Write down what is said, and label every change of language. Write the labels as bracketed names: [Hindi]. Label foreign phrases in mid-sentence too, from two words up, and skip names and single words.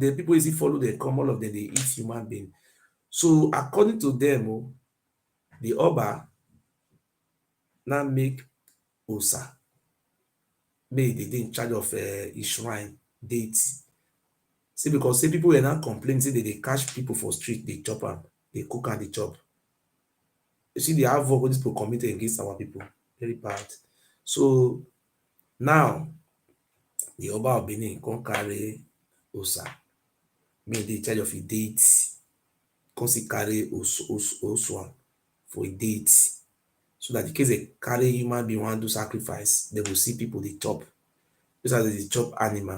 [Nigerian Pidgin] The people easy follow them come, all of them they eat human being. So according to them, the Oba now make Osa, make they dey in charge of his shrine, deity. See, because say people were now complaining, say they catch people for street, they chop am, they cook and they chop. You see the havoc wey these people committed against our people, very bad. So now the Oba of Benin come carry Osa, make dey in charge of his deity, come still carry Oswan for a deity, so that in case they carry human being wan do sacrifice, they go see people dey chop, just as they dey chop animal.